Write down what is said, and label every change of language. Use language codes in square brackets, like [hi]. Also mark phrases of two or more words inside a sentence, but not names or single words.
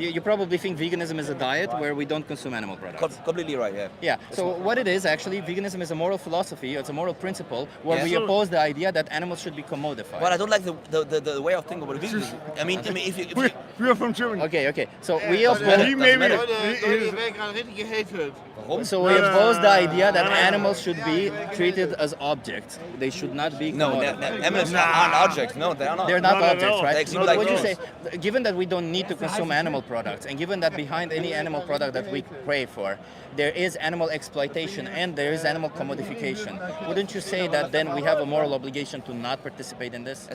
[en] You probably think veganism is a diet where we don't consume animal products. Completely right. Yeah. Yeah. So what it is actually, veganism is a moral philosophy. It's a moral principle where Yeah. we oppose the idea that animals should be commodified. Well, I don't like the way of thinking about veganism. I mean, if you We are from Germany. Okay. So we He oppose. maybe. [de] Leute, [en] he is- [de] je bent gerade richtig gehatet. Warum? [en] So we oppose the idea that animals should be treated as objects. They should not be No, commodified. animals aren't objects. No, they are not. They're not Not at objects, all. right? They But like would you us. say, given that we don't need to consume animal products, and given that behind any animal product that we crave for, there is animal exploitation and there is animal commodification, wouldn't you say that then we have a moral obligation to not participate in this?